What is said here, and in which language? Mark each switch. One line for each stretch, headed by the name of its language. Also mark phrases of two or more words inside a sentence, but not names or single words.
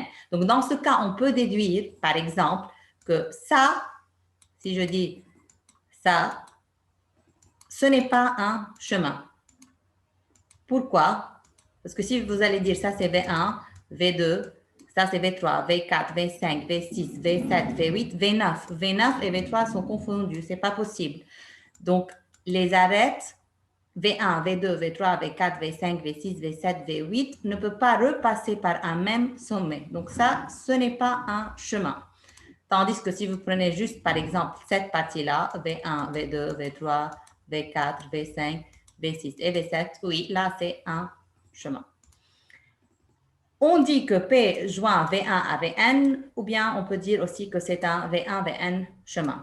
French: Donc, dans ce cas, on peut déduire, par exemple, que ça, si je dis ça, ce n'est pas un chemin. Pourquoi? Parce que si vous allez dire ça c'est V1, V2, ça c'est V3, V4, V5, V6, V7, V8, V9. V9 et V3 sont confondus, c'est pas possible. Donc, les arêtes V1, V2, V3, V4, V5, V6, V7, V8 ne peuvent pas repasser par un même sommet. Donc ça, ce n'est pas un chemin. Tandis que si vous prenez juste, par exemple, cette partie-là, V1, V2, V3, V4, V5, V6 et V7, oui, là, c'est un chemin. On dit que P joint V1 à Vn, ou bien on peut dire aussi que c'est un V1, Vn chemin.